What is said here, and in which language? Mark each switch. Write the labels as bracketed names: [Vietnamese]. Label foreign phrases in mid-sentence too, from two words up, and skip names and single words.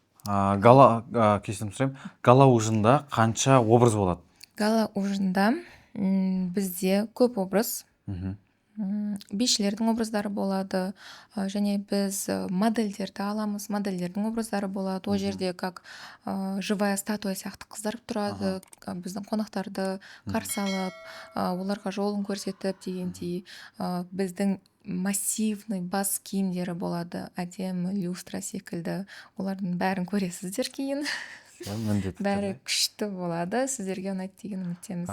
[Kazakh] Гала ужында қанша образ болады? Гала ужында бізде көп образ, бишілердің образдары болады, және біз модельдерді аламыз, модельдердің образдары болады. О жерде [Russian] как живая статуя [Kazakh] сияқты қыздар тұрады, біздің қонақтарды қарсы алып, оларға жолын көрсетіп дегендей. Біздің массивный бас киімдері болады, әдемі люстра секілді. Олардың бәрін көресіздер кейін. Бәрі күшті болады, сіздерге ұнайды деген үміттеміз.